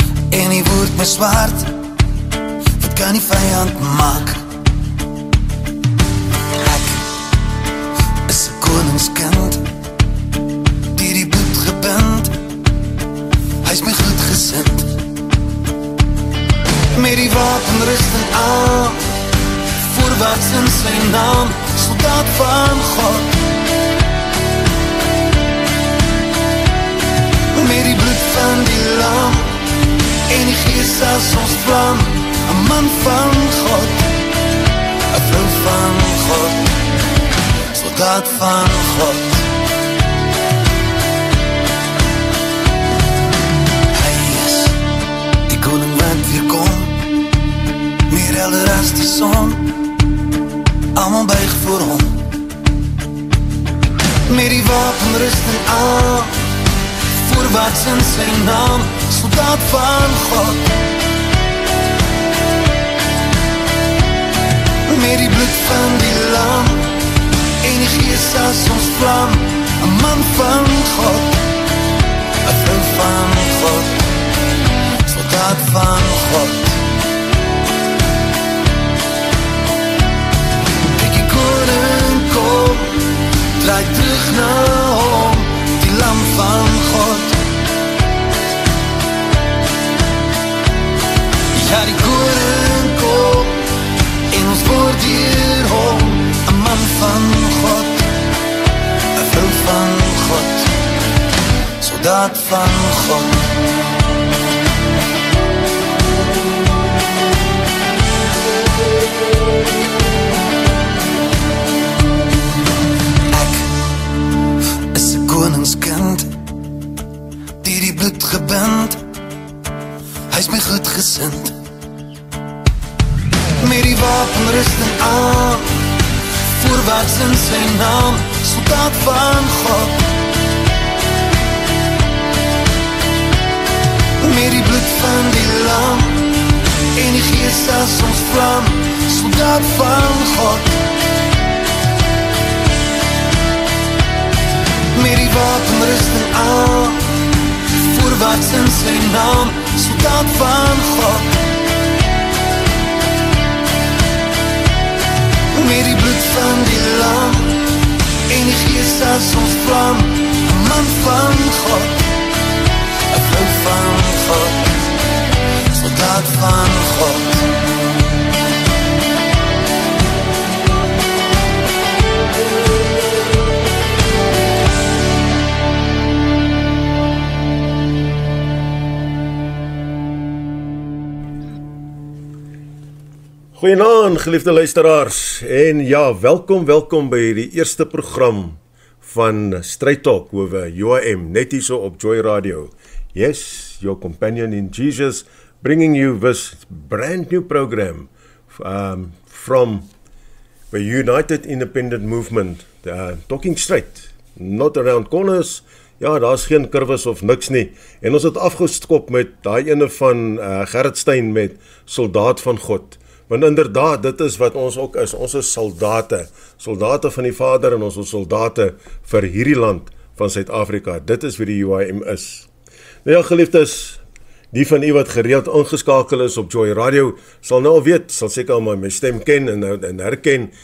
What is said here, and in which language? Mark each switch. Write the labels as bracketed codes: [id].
[af] En die woord my zwaard, wat kan die vijand maak? Ek is 'n koningskind, die bloed gebind, hy is my goed gesind. Met die wapenrusting aan, voorwaarts in sy naam, soldaat van God. Met die bloed van die lam en die gees as ons vlam, 'n man van God, 'n vrou van God, soldaat van God. Hy is die koning wat weer kom, meer helder as die son, almal buig voor hom. Met die wapenrusting aan, voorwaarts in sy naam, soldaat van God. Met die bloed van die lam en die gees as ons vlam, 'n man van God, 'n vrou van God, soldaat van God. Ek die koning kom, draai terug na hom, die lam van God. Ja, die koning kom, en ons word hier hom, 'n man van God, 'n vrou van God, soldaat van God. Ek is 'n koningskind, die bloed gebind, hy is my goed gesind. Met die wapenrusting aan, voorwaarts in sy naam, soldaat van God. Met die bloed van die lam en die gees as ons vlam, soldaat van God. Met die wapenrusting aan, voorwaarts in sy naam, soldaat van God. Met die bloed van die lam en die gees as ons vlam, 'n man van God, 'n vrou van God, soldaat van God. Goeienaand, geliefde luisteraars. En ja, welkom by die eerste program van Straight Talk oor UIM, net hier so op Joy Radio. [en] Yes, your companion in Jesus, bringing you this brand new program from the United Independent Movement, talking straight, not around corners. [af] Ja, daar's geen kurwes of niks nie. En ons het afgeskop met daai ene van Gerrit Stein met Soldaat van God. Want inderdaad, dit is wat ons ook is. Ons is soldate van die Vader en ons is soldate vir hierdie land van Suid-Afrika. Dit is wie die UIM is. Nou ja, geliefdes, die van u wat gereeld ingeskakel is op Joy Radio, sal nou al weet, sal seker al my stem ken en herken.